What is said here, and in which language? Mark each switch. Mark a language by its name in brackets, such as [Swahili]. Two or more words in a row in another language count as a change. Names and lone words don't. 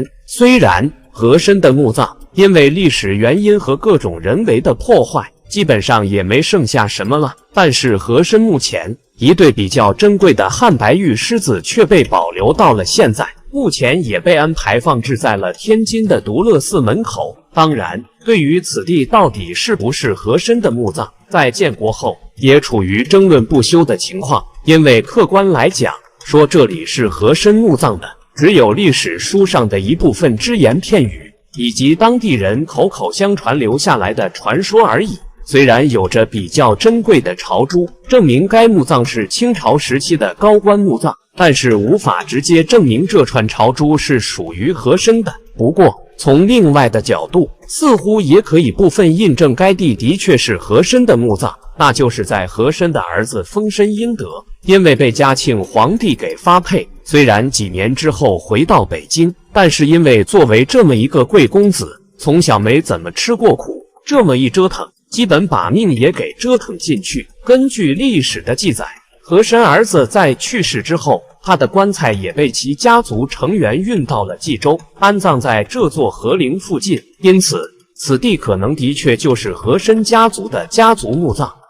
[Chinese] 雖然和珅的墓葬因為歷史原因和各種人為的破壞，基本上也沒剩下什麼了，但是和珅墓前一對比較珍貴的漢白玉獅子卻被保留到了現在，目前也被安排放置在了天津的獨樂寺門口。當然，对於此地到底是不是和珅的墓葬，在建國後也處於爭論不休的情況。因為客觀來講，說這裡是和珅墓葬的，只有歷史書上的一部分只言片語，以及當地人口口相傳留下來的傳說而已。雖然有着比較珍貴的朝珠，證明該墓葬是清朝時期的高官墓葬，但是無法直接證明這串朝珠是屬於和珅的。不過，從另外的角度，似乎也可以部分印證該地的確是和珅的墓葬，那就是在和珅的兒子豐紳殷德，因為被嘉慶皇帝給發配，雖然幾年之後回到北京，但是因為作為這麼一個貴公子，從小沒怎麼吃過苦，這麼一折騰，基本把命也給折騰進去。根據歷史的記載，和珅兒子在去世之後，他的棺材也被其家族成員運到了冀州，安葬在這座和陵附近。因此，此地可能的確就是和珅家族的家族墓葬。